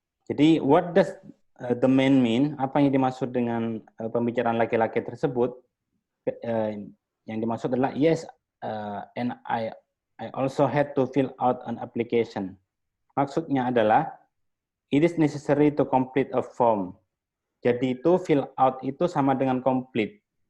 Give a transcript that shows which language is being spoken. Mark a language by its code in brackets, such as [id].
[id] Jadi, [en] what does the man mean? [id] Apa yang dimaksud dengan pembicaraan laki-laki tersebut? Yang dimaksud adalah, [en] yes, and I also had to fill out an application. [id] Maksudnya adalah, [en] it is necessary to complete a form. [id] Jadi itu fill out itu sama dengan complete.